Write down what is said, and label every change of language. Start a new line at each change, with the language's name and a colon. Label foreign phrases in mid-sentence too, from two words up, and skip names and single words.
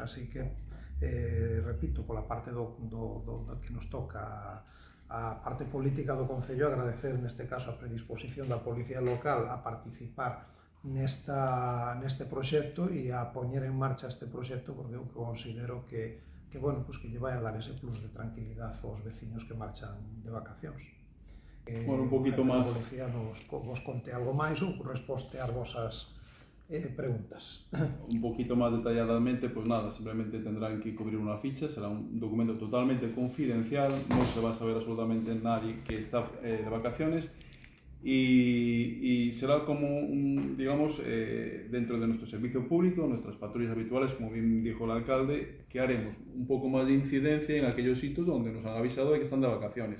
Galician: Así que, repito, pola parte que nos toca a parte política do Concello, agradecer neste caso a predisposición da Policía Local a participar neste proxecto e a poñer en marcha este proxecto, porque eu considero que lle vai a dar ese plus de tranquilidade aos veciños que marchan de vacacións. Un poquito máis. A Policía vos conte algo máis ou resposte ás vosas preguntas. Un poquito máis detalladamente, pois nada,
Spanish: simplemente tendrán que cubrir
Galician: unha ficha,
Spanish: será un documento totalmente confidencial, non se va a saber absolutamente nadie que está de vacaciones y será como digamos, dentro de nuestro servicio público, nuestras patrullas habituales, como bien dijo el alcalde, que haremos un poco más de incidencia en aquellos sitios donde nos han avisado de que están de vacaciones.